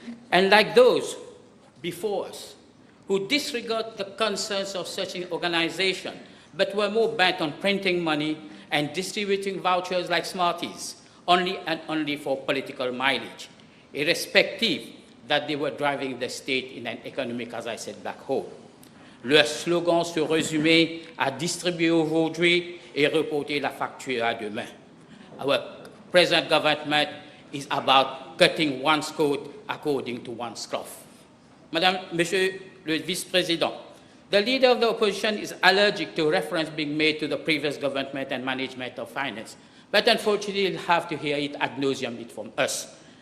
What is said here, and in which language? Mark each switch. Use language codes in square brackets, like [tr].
[en] and like those before us, who disregard the concerns of such an organization, but were more bent on printing money and distributing vouchers like Smarties, only and only for political mileage, irrespective that they were driving the state in an economic, as I said, black hole. [fr] Leur slogan se résumait à distribuer aujourd'hui et reporter la facture à demain. [en] Our present government is about cutting one's coat according to one's cloth. Monsieur le Vice-Président, the leader of the opposition is allergic to reference being made to the previous government and management of finance, but unfortunately you'll have to hear it ad nauseum from us.